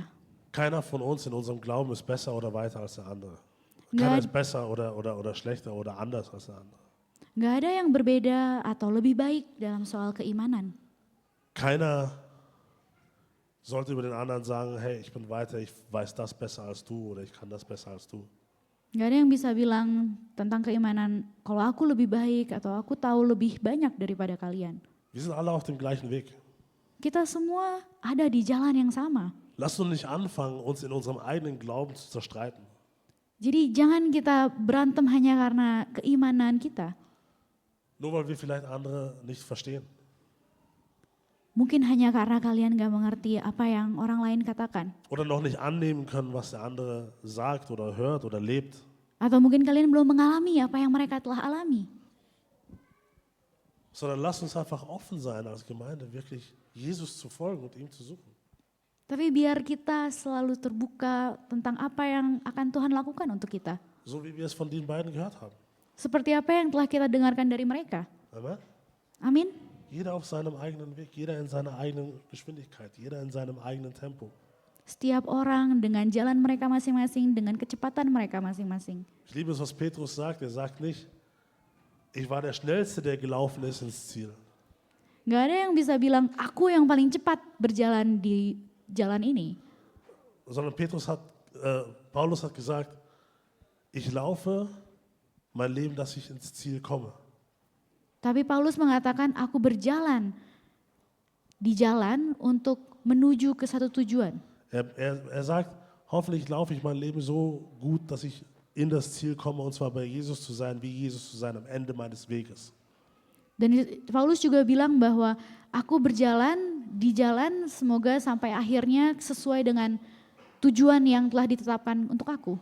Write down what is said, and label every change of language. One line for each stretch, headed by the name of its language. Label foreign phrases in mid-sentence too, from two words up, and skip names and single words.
German: Keiner von uns in unserem Glauben ist besser oder weiter als der andere.
Indonesian: Nggak
German: Keiner
Indonesian: ad-
German: ist besser oder schlechter oder anders als der andere.
Indonesian: Nggak ada yang berbeda atau lebih baik dalam soal keimanan.
German: Keiner sollte über den anderen sagen, hey, ich bin weiter, ich weiß das besser als du oder ich kann das besser als du.
Indonesian: Nggak ada yang bisa bilang tentang keimanan, kalau aku lebih baik atau aku tahu lebih banyak daripada kalian.
German: Wir sind alle auf dem gleichen Weg.
Indonesian: Kita semua ada di jalan yang sama.
German: Lasst uns nicht anfangen, uns in unserem eigenen Glauben zu zerstreiten.
Indonesian: Jadi jangan kita berantem hanya karena keimanan kita.
German: Nur weil wir vielleicht andere nicht verstehen.
Indonesian: Mungkin hanya karena kalian gak mengerti apa yang orang lain katakan.
German: Oder noch nicht annehmen können, was der andere sagt oder hört oder lebt.
Indonesian: Atau mungkin kalian belum mengalami apa yang mereka telah alami.
German: Sondern lasst uns einfach offen sein als Gemeinde, wirklich Jesus zu folgen und ihm zu suchen.
Indonesian: Tapi biar kita selalu terbuka tentang apa yang akan Tuhan lakukan untuk kita.
German: So wie wir es von den beiden gehört haben.
Indonesian: Seperti apa yang telah kita dengarkan dari mereka.
German: Amen?
Indonesian: Amin.
German: Jeder auf seinem eigenen Weg, jeder in seiner eigenen Geschwindigkeit, jeder in seinem eigenen Tempo.
Indonesian: Setiap orang dengan jalan mereka masing-masing, dengan kecepatan mereka masing-masing.
German: Ich liebe es, was Petrus sagt. Er sagt nicht, ich war der Schnellste, der gelaufen ist ins Ziel.
Indonesian: Gak ada yang bisa bilang, aku yang paling cepat berjalan di jalan ini.
German: Sondern Paulus hat gesagt, ich laufe mein Leben, dass ich ins Ziel komme.
Indonesian: Tapi Paulus mengatakan, aku berjalan di jalan untuk menuju ke satu tujuan.
German: Er sagt, hoffentlich laufe ich mein Leben so gut, dass ich in das Ziel komme, und zwar bei Jesus zu sein, wie Jesus zu sein am Ende meines Weges.
Indonesian: Dan Paulus juga bilang bahwa aku berjalan di jalan semoga sampai akhirnya sesuai dengan tujuan yang telah ditetapkan untuk aku.